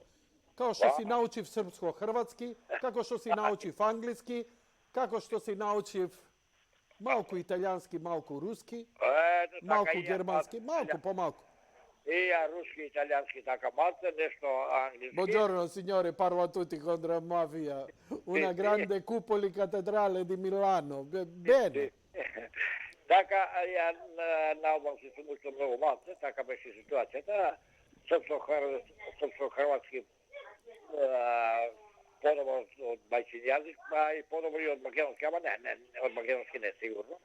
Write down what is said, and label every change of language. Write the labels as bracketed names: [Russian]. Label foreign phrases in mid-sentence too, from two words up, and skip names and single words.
[Macedonian] Као што си научив српско-хрватски, како што си научив англиски, како што си научив малку италијански, малку руски, малку германски, малку по малку. И ја руски, италијански, така малце, нешто англиски. [Italian] Buongiorno signore, parlo a tutti contro la mafia. Una grande cupoli cattedrale di Milano. Bene. [Macedonian] Така, ја на албански сум учил многу малце, така беше ситуацијата. Српско-хрватски подобро од мајчин јазик, па и подобро и од македонски, ама не, од македонски не сигурно.